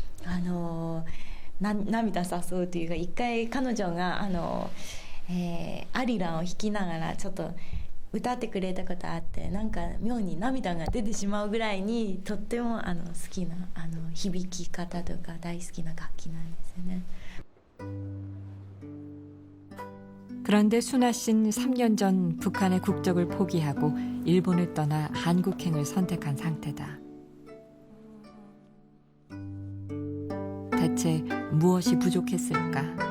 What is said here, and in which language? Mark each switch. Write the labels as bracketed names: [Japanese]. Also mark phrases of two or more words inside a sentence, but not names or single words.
[Japanese] 涙誘うというか、一回彼女がアリランを弾きながらちょっと歌ってくれたことあって、なんか妙に涙が出てしまうぐらいにとっても好きな響き方とか大好きな楽器なんですよね。 [Korean] 그런데 순아 씨는 3년 전 북한의 국적을 포기하고 일본을 떠나 한국행을 선택한 상태다. 대체 무엇이 부족했을까?